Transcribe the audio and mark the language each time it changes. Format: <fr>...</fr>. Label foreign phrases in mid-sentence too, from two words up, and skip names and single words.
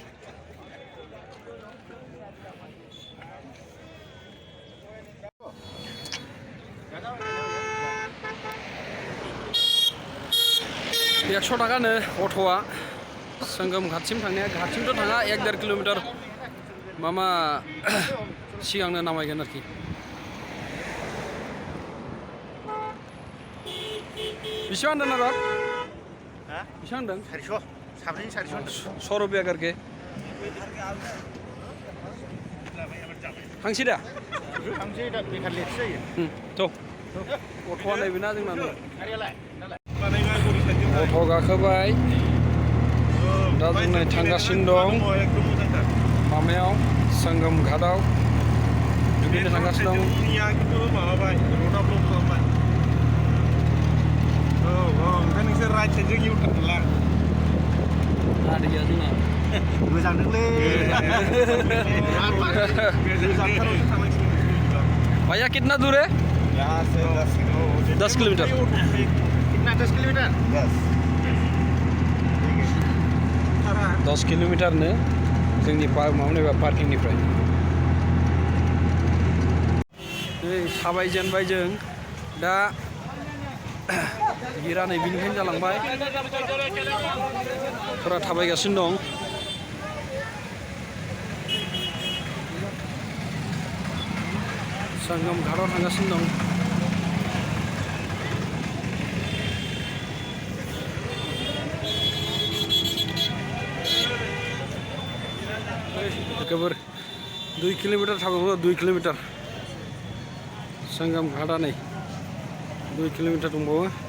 <brx>एकस' थाखानो अट'आ संगम घाटसिम थांनाया घाटसिमथ' थाङा 1-1.5 किल'मिटार मामा सिगांनो नामायगोन आरोखि बेसेबां होनदों नारद बेसेबां होनदों 400 साब्रैनि 400 100</brx> <hi>रुपया करके</hi> <brx>थांसै दा थांसै दा बेखार लेट जायो थ' अट'आ नैबेना जोंना अट' गाखोबाय दा जों नै थांगासिनो दं मामायाव संगम घाटआव दुगैनो थांगासिनो दं ओमफ्राय नोंसोर राइट साइडजों इउटार्न लां गारिया जोंना गोजानदोंलै</brx> <hi>भैया कितना दूर है यहाँ से 10 किलोमीटर कितना 10 किलोमीटर</hi> <brx>10 किलोमीटर नो जोंनि माबानिफ्राय पार्किंनिफ्राय नै थाबायजेनबाय जों दा गिरा नै बिनिफ्रायनो जालांबाय फोरा थाबायगासिनो दं संगम घाटआव थांगासिनो दं गोबर 2 किलोमीटर थाबायबाबो 2 किलोमीटर संगम घाटआ नै 2 किलोमीटर दंबावो</brx>